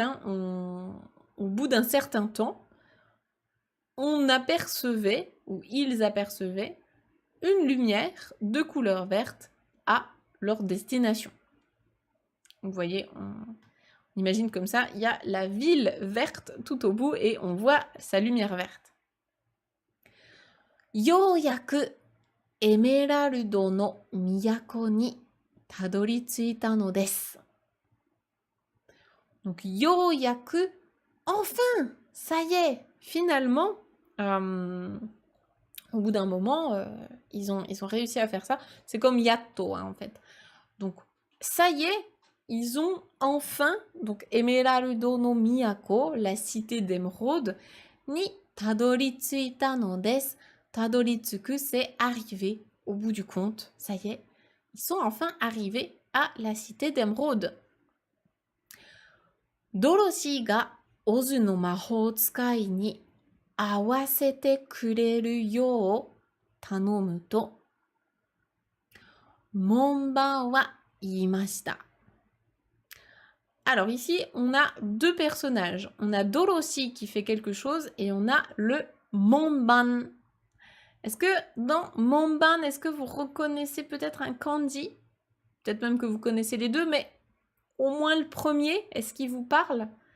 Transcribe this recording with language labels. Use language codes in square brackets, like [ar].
[fr] Hein, au bout d'un certain temps, on apercevait, ou ils apercevaient, une lumière de couleur verte à leur destination. Vous voyez, on imagine comme ça, il y a la ville verte tout au bout et on voit sa lumière verte. [ja] ようやくエメラルドの都にたどり着いたのです。 [fr] Donc, yo yaku, enfin, ça y est, finalement, au bout d'un moment, ils ont réussi à faire ça. C'est comme yatto, hein, en fait. Donc, ça y est, ils ont enfin, donc, [ja] Emeraldo no Miyako, [fr] la cité d'émeraude, [ja] ni tadoritsuita no desu. [fr] Tadoritsuku, c'est arriver au bout du compte. Ça y est, ils sont enfin arrivés à la cité d'émeraude. [ja] ドロシーがオズの魔法使いに合わせてくれるよう頼むと、門番は言いました。 [fr] Alors ici, on a deux personnages. On a Doroshi qui fait quelque chose et on a le Monban. Est-ce que dans Monban, est-ce que vous reconnaissez peut-être un kanji? Peut-être même que vous connaissez les deux, mais au moins le premier, est-ce qu'il vous parle?